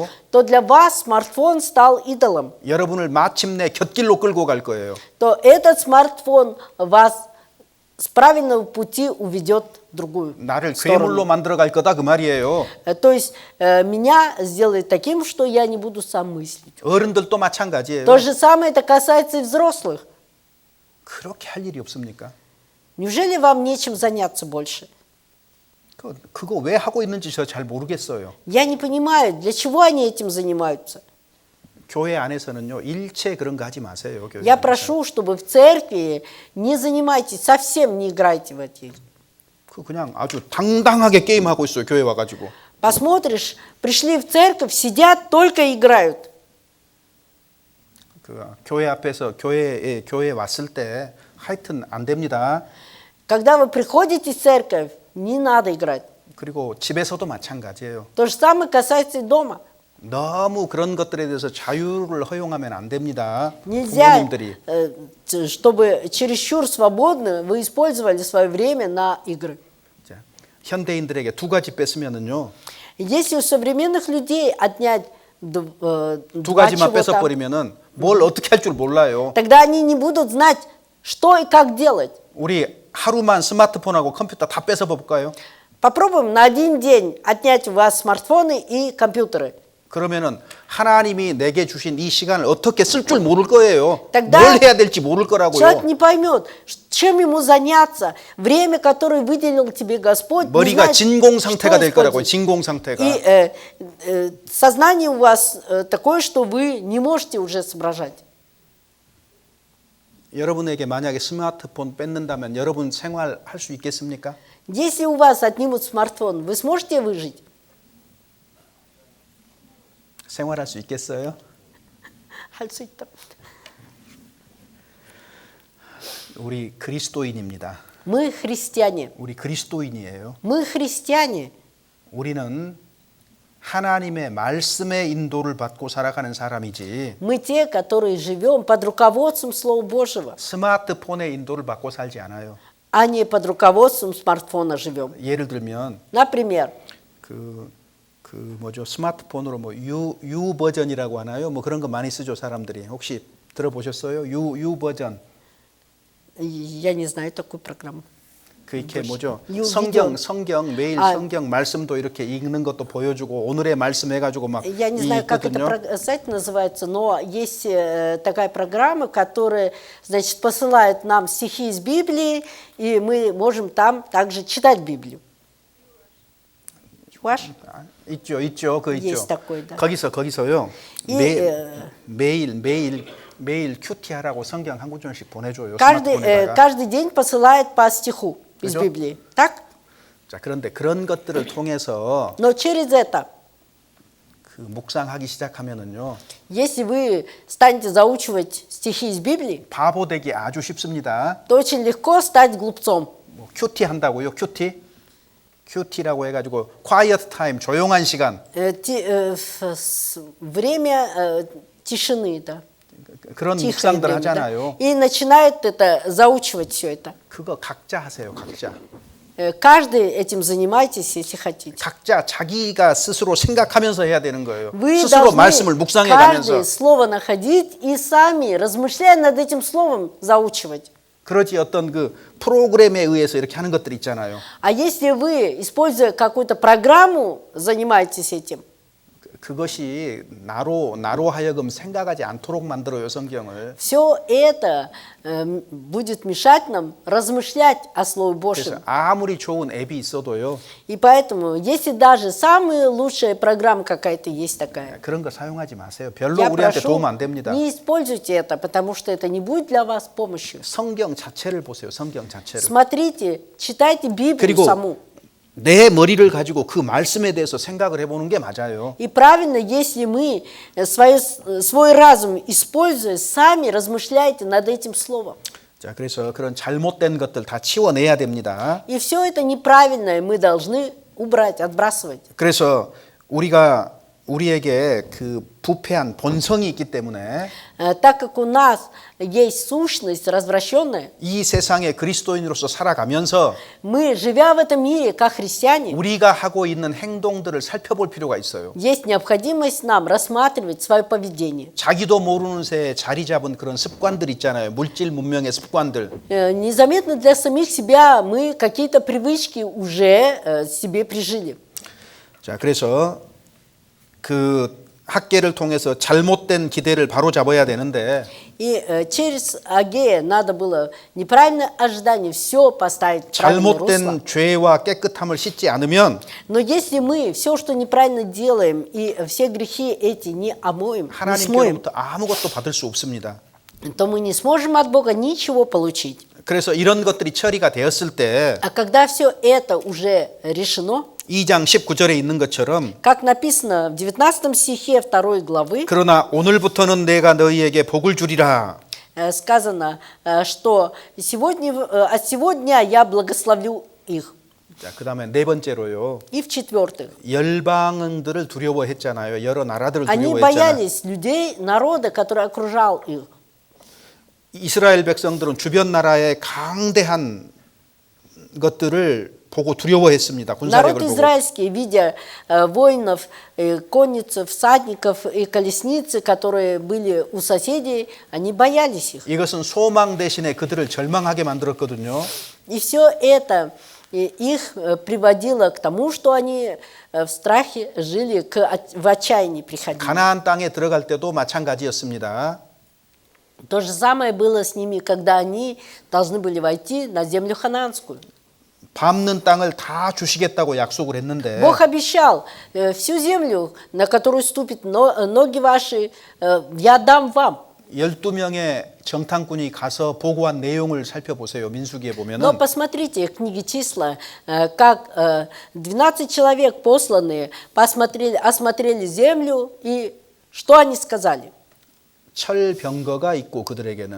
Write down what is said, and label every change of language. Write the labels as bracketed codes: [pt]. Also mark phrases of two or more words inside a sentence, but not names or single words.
[ru] то для вас смартфон стал идолом. [ko] 여러분을 마침내 곁길로 끌고 갈 거예요. [ru] То этот смартфон вас с правильного пути уведет в другую [ko] 나를 [ru] сторону. [ko] 괴물로 만들어 갈 거다 그 말이에요. [ru] То есть меня сделает таким, что я не буду сам мыслить. [ko] 어른들도 마찬가지예요. [ru] То же самое это касается и взрослых. [ko] 그렇게 할 일이 없습니까? [ru] Неужели вам нечем заняться больше? [ko] 그거 왜 하고 있는지 저 잘 모르겠어요. [ru] Я не понимаю, для чего они этим занимаются. [ko] 교회 안에서는요 일체 그런 거 하지 마세요. 교회 [ru] Я [ko] 안에서. [ru] прошу, чтобы в церкви не занимайтесь, совсем не играйте в эти. [ko] 그냥 아주 당당하게 게임하고 있어요. 교회 와가지고. [ru] Посмотришь, пришли в церковь, сидят, только играют. [ko] 그 교회 앞에서 교회에 왔을 때 하여튼 안 됩니다. [ru] Когда вы приходите в церковь, не надо играть. [ko] 그리고 집에서도 마찬가지예요. [ru] То же самое касается и дома. [ko] 너무 그런 것들에 대해서 자유를 허용하면 안 됩니다. [ru] Нельзя, [ko] 부모님들이. [ru] чтобы чересчур свободно вы использовали свое время на игры. [ko] 자, 현대인들에게 두 가지 뺐으면은요. [ru] Если у современных людей отнять [ko] 두 [ru] два [ko] 가지만 [ru] чего-то, [ko] 뺏어버리면은 뭘 어떻게 할 줄 몰라요. [ru] тогда они не будут знать, что и как делать. [ko] 우리 하루만 스마트폰하고 컴퓨터 다 뺏어볼까요? [ru] Попробуем на один день отнять у вас смартфоны и компьютеры. [ko] 그러면은 하나님이 내게 주신 이 시간을 어떻게 쓸 줄 모를 거예요. [ru] тогда [ko] 뭘 해야 될지 모를 [ru] Человек [ko] 거라고요. [ru] не поймет, чем ему заняться. Время, которое выделил тебе Господь, не [ko] 머리가 [ru] знает, [ko] 진공 상태가 [ru] что [ko] 될 거라고요. [ru] использовать. [ko] 진공 상태가. [ru] И сознание у вас такое, что вы не можете уже соображать. [ko] 여러분에게 만약에 스마트폰 뺏는다면 여러분 생활할 수 있겠습니까? [ru] Если у вас отнимут смартфон, вы сможете выжить? [ko] 생활할 수 있겠어요? 할 수 있다. 우리 그리스도인입니다. [ru] Мы христиане. [ko] 우리 그리스도인이에요. [ru] Мы христиане. [ko] 우리는 하나님의 말씀의 인도를 받고 살아가는 사람이지 [ru] Мы те, которые живем под руководством Слова Божьего, [ko] 스마트폰의 인도를 받고 살지 않아요. [ru] а не под руководством смартфона живем. [ko] 예를 들면 [ru] Например, [ko] 스마트폰으로 뭐 U 버전이라고 하나요? 뭐 그런 거 많이 쓰죠 사람들이. 혹시 들어보셨어요? U 버전. [ru] я не знаю такую программу. [ko] 그게 뭐죠? U 성경 매일 아. 성경 말씀도 이렇게 읽는 것도 보여주고 오늘의 말씀 해가지고 막 [ru] Я не знаю, как [ko] 있거든요. [ru] это сайт называется, но есть такая программа, которая, значит, посылает нам стихи из Библии, и мы можем там также читать Библию. Ваш? [ko] 있죠, 그 있죠. [ru] Есть такой, да. [ko] 거기서요. [ru] И, [ko] 매일 큐티하라고 성경 한 구절씩 보내줘요. 스마트폰에다가. [ru] каждый день посылает по стиху из [ko] 그죠? [ru] Библии. Так? [ko] 자, 그런데 그런 것들을 통해서 [ru] Но через это, [ko] 그 묵상하기 시작하면은요. [ru] если вы станете заучивать стихи из Библии, [ko] 바보 되기 아주 쉽습니다. [ru] то очень легко стать глупцом. [ko] 뭐 큐티 한다고요? 큐티? QT라고 해가지고 [en] quiet time, [ko] 조용한 시간. [ru] Время тишины, да. [ko] 그런 [ru] Тихое [ko] 묵상들 [ru] время, да. [ko] 하잖아요. [ru] И начинают это заучивать все это. [ko] 그거 각자 하세요, 각자. [ru] Каждый этим занимайтесь, если хотите. [ko] 각자 자기가 스스로 생각하면서 해야 되는 거예요. [ru] Вы [ko] 스스로 말씀을 [ru] должны [ko] 묵상해 가면서. [ru] каждое слово находить и сами, размышляя над этим словом, заучивать. [ko] 그러지 어떤 그 프로그램에 의해서 이렇게 하는 것들 있잖아요. [ru] А если вы, используя какую-то программу, занимаетесь этим, [ko] 그것이 나로 하여금 생각하지 않도록 만들어요, 성경을. [ru] все это будет мешать нам размышлять о Слове [ko] 그래서 [ru] Божьем. [ko] 아무리 좋은 앱이 있어도요. [ru] И поэтому, если даже самая лучшая программа какая-то есть такая, [ko] 그런 거 사용하지 마세요. 별로 [ru] я [ko] 우리한테 [ru] прошу, [ko] 도움 안 됩니다. [ru] не используйте это, потому что это не будет для вас помощью. [ko] 성경 자체를 보세요. 성경 자체를. [ru] Смотрите, читайте Библию [ko] 그리고 [ru] саму. [ko] 내 머리를 가지고 그 말씀에 대해서 생각을 해보는 게 맞아요. [ru] И правильно, если мы свой разум используя, сами размышляйте над этим словом. [ko] 자, 그래서 그런 잘못된 것들 다 치워내야 됩니다. [ru] И все это неправильное мы должны убрать, отбрасывать. [ko] 그래서 우리에게 그 부패한 본성이 있기 때문에 [ru] Так как у нас есть сущность развращенная, [ko] 이 세상의 그리스도인으로서 살아가면서 [ru] мы, живя в этом мире как христиане, [ko] 우리가 하고 있는 행동들을 살펴볼 필요가 있어요. [ru] есть необходимость нам рассматривать свое поведение. [ko] 자기도 모르는 새에 자리 잡은 그런 습관들 있잖아요. 물질 문명의 습관들. [ru] Незаметно для самих себя мы какие-то привычки уже себе прижили. [ko] 자, 그래서 그 학계를 통해서 잘못된 기대를 바로 잡아야 되는데 [ru] И через Агея надо было неправильное ожидание все поставить в правильное русло. [ko] 잘못된 죄와 깨끗함을 씻지 않으면 [ru] Но если мы все, что неправильно делаем, и все грехи эти не омоем, не смоем, [ko] 하나님께로부터 아무것도 받을 수 없습니다. [ru] то мы не сможем от Бога ничего получить. [ko] 그래서 이런 것들이 처리가 되었을 때 [ru] А когда все это уже решено, [ko] 2장 19절에 있는 것처럼 [ru] как написано в 19 стихе 2 главы, [ko] 그러나 오늘부터는 내가 너희에게 복을 주리라. [ru] сказано, что от сегодня я благословлю их. [ko] 자, 그다음에 네 번째로요. [ru] И в-четвертых, [ko] 열방들을 두려워했잖아요. 여러 나라들을 [ru] они [ko] 두려워했잖아요. [ru] боялись людей, народа, который окружал их. [ko] 이스라엘 백성들은 주변 나라의 강대한 것들을 보고 두려워했습니다. 군사력을 [ru] Народ [ko] 보고. [ru] израильский, видя воинов, конницев, всадников и колесницы, которые были у соседей, они боялись их. [ko] 이것은 소망 대신에 그들을 절망하게 만들었거든요. [ru] И все это их приводило к тому, что они в страхе жили, в отчаянии приходили. [ko] 가나안 땅에 들어갈 때도 마찬가지였습니다. [ru] То же самое было с ними, когда они должны были войти на землю ханаанскую. [ko] 밟는 땅을 다 주시겠다고 약속을 했는데 [ru] Бог обещал, всю землю, на которую ступят ноги ваши, я дам вам. [ko] 12명의 정탐꾼이 가서 보고한 내용을 살펴보세요. 민수기에 [ru] Но [ko] 보면은 [ru] посмотрите в книге числа, как 12 человек посланные осмотрели землю, и что они сказали? [ko] 철병거가 있고 그들에게는